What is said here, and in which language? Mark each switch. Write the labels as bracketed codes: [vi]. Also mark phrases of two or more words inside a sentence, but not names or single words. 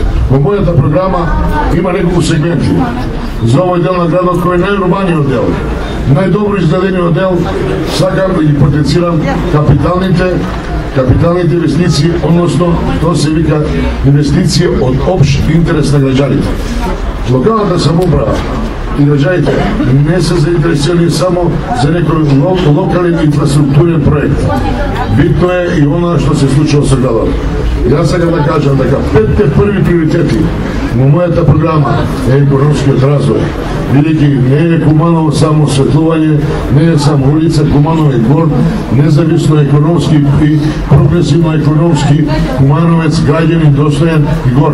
[mk] По мојата програма има неколку сегменти. За овој дел на градот кој е најурбаниот дел, најдобро изгледаниот дел, сакам и потенцирам капиталните инвестиции, односно тоа се вика инвестиции од општ интерес на граѓаните. Локалната самоуправа и граѓаните не се заинтересирани само за некој локален инфраструктурен проект. Битно е и она што се случува со градот. Јас сакам да кажам дека 5 први приоритети во мојата програма е економскиот развој. Бидејќи не е Куманово само осветлување, не е само улица, Куманово е горд, независно економски и прогресивно економски, Кумановец граѓанин достоен и горд.